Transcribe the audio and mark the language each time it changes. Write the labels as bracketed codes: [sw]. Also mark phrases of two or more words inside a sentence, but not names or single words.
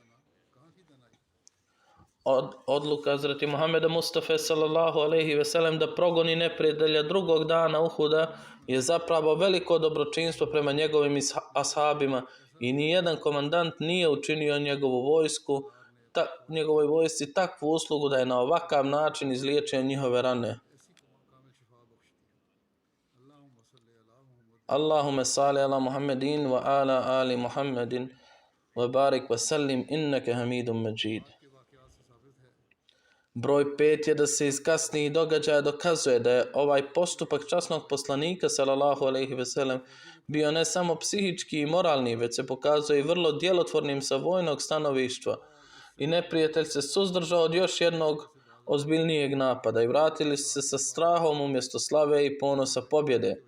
[bs] Odluka Hazreti Muhameda Mustafe [ar] صلى الله عليه وسلم [bs] da progoni neprijatelja drugog dana Uhuda je zapravo veliko dobročinstvo prema njegovim ashabima i nijedan komandant nije učinio njegovoj vojsci takvu uslugu da je na ovakav način izliječio njihove rane. [ar] اللهم صل على محمد وعلى آل محمد وبارك وسلم إنك حميد مجيد. [bs] Broj 5 je da se iz kasnijih događaja dokazuje da je ovaj postupak časnog poslanika [ar] صلى الله عليه وسلم [bs] bio ne samo psihički i moralni, već se pokazuje i vrlo djelotvornim sa vojnog stanovištva. I neprijatelj se suzdržao od još jednog ozbiljnijeg napada i vratili se sa strahom umjesto slave i ponosa pobjede.